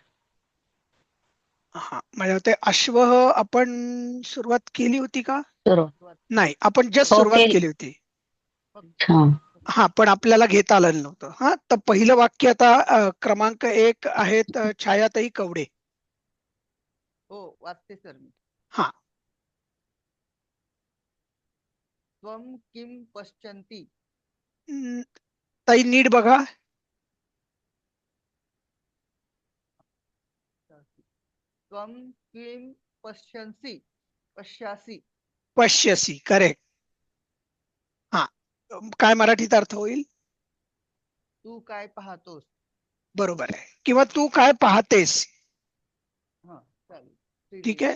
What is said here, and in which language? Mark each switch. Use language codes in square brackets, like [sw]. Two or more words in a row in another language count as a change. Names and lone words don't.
[mr] हा, माझ्या मते अश्व आपण सुरुवात केली होती का? सुरुवात. नाही, आपण जस्ट हो, सुरुवात केली. केली होती. अच्छा. हा, पण आपल्याला घेता आलं नव्हतं. हा, तर पहिलं वाक्य आता क्रमांक 1 आहेत छायाताई कवडे. हो, वाचते सर मी. हा, [sa] त्वं किं पश्यन्ति. [mr] ताई नीट बघा. [sa] त्वं किं पश्यासि [mr] पश्यसी, करेक्ट. हा, काय मराठीत अर्थ होईल? तू काय पाहतोस. बरोबर आहे, किंवा तू काय पाहतेस. हा चालेल. ठीक आहे.